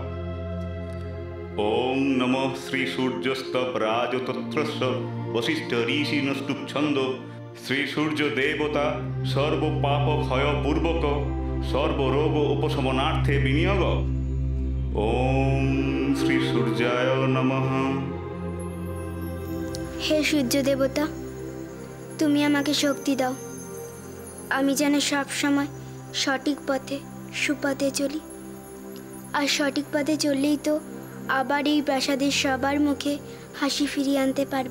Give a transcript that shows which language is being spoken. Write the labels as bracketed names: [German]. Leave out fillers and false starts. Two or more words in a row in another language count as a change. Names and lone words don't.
[Sanskrit] ओम नमः श्री सूर्यस्तवराज तत्रस्य वसिष्ठ ऋषि नस्तुप छंदो श्री सूर्य देवता सर्व पाप क्षय पूर्वक सर्व रोग उपशमनार्थे विनियोग। ओम श्री सूर्याय नमः। [Bangla] হে সূর্য দেবতা, তুমি আমাকে শক্তি দাও, আমি যেন সব সময় সঠিক পথে সুপথে চলি। আর সঠিক পথে চললেই তো আবার এই প্রাসাদের সবার মুখে হাসি ফিরিয়ে আনতে পারবো।